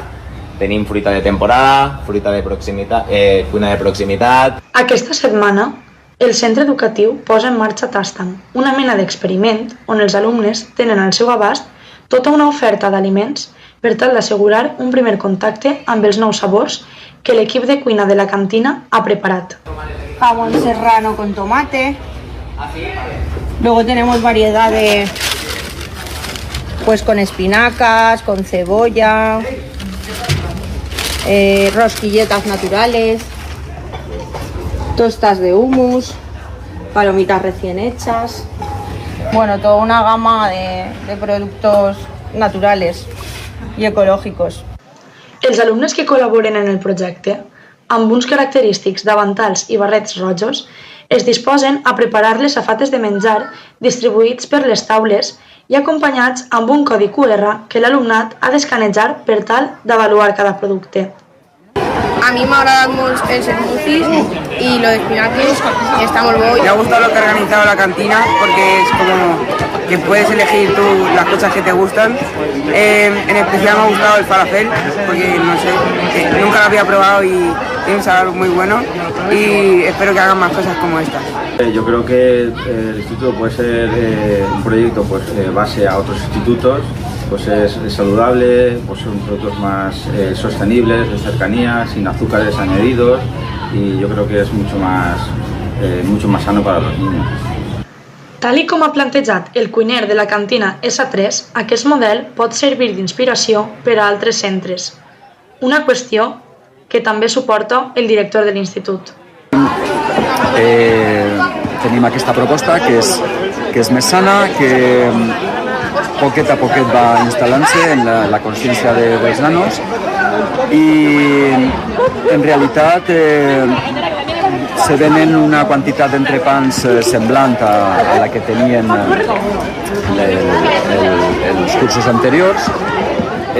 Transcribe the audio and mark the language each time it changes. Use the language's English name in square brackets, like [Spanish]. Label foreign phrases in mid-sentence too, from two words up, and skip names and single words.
[Catalan] Tenim fruita de temporada, fruita de proximitat, cuina de proximitat. Aquesta setmana, el centre educatiu posa en marxa Tastam, una mena d'experiment on els alumnes tenen al seu abast tota una oferta d'aliments per tal d'assegurar un primer contacte amb els nous sabors que l'equip de cuina de la cantina ha preparat. [Spanish] Jamón serrano con tomate. Luego tenemos variedad de con espinacas, con cebolla, rosquilletas naturales, tostas de hummus, palomitas recién hechas. Bueno, toda una gama de productos naturales y ecológicos. [Catalan] Els alumnes que col·laboren en el projecte, amb uns característics davantals i barrets rojos, es disposen a preparar les safates de menjar distribuïts per les taules i acompanyats amb un codi QR que l'alumnat ha d'escanejar per tal d'avaluar cada producte. [Spanish] A mí me ha agradado mucho el smoothies y lo de espinacas está muy bueno. Me ha gustado lo que ha organizado la cantina porque es como que puedes elegir tú las cosas que te gustan. En especial me ha gustado el falafel porque no sé, nunca lo había probado y tiene un sabor muy bueno y espero que hagan más cosas como estas. Yo creo que el instituto puede ser un proyecto base a otros institutos. Es saludable, son productos más sostenibles, de cercanía, sin azúcares añadidos y yo creo que es mucho más sano para los niños. [Catalan] Tal i com ha plantejat el cuiner de la cantina S3, aquest model pot servir d'inspiració per a altres centres. Una qüestió que també suporta el director de l'institut. Tenim aquesta proposta que és més sana, que poquet a poquet va instal·lant-se en la consciència dels nanos i en realitat se venen una quantitat d'entrepans semblant a la que tenien els cursos anteriors.